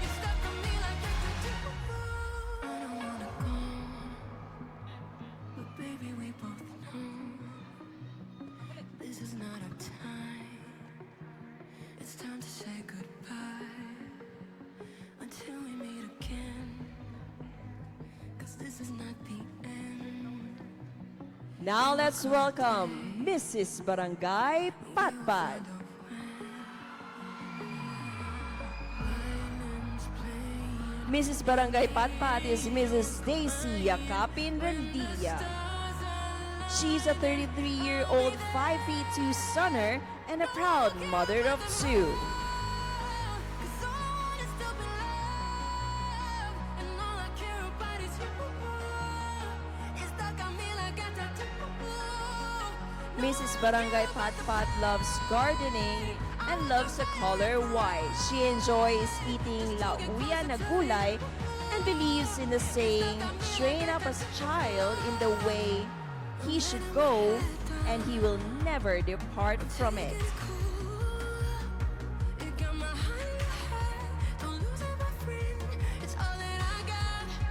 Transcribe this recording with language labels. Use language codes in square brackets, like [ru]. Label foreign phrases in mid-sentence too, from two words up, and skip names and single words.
[en] It's stuck on me like a tattoo. I don't wanna go, but baby we both know this is not our time. It's time to say goodbye until we meet again. 'Cause this is not the end. Now let's welcome Mrs. Barangay Patpat. Mrs. Barangay Patpat is Mrs. Daisy Yakapin Rendilla. She's a 33-year-old 5 feet 2 stunner and a proud mother of 2. 'Cause all I want is to be loved, and all I care about is you. It's stuck on me like a tattoo. Mrs. Barangay Patpat loves gardening and loves the color white. She enjoys eating [tl] lauya na gulay [en] and believes in the saying, train up a child in the way he should go, and he will never depart from it. You got my heart in your head, don't lose it, my friend. It's all that I got.